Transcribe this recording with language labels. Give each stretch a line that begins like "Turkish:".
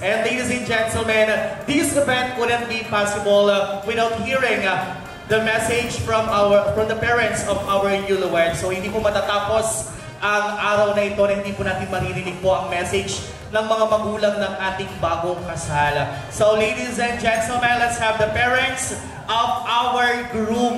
English: And ladies and gentlemen, this event wouldn't be possible without hearing the message from the parents of our Yuluens.
Filipino: So hindi po matatapos ang araw na ito na hindi po natin maririnig po ang message ng mga magulang ng ating bagong kasal.
English: So ladies and gentlemen, let's have the parents of our groom.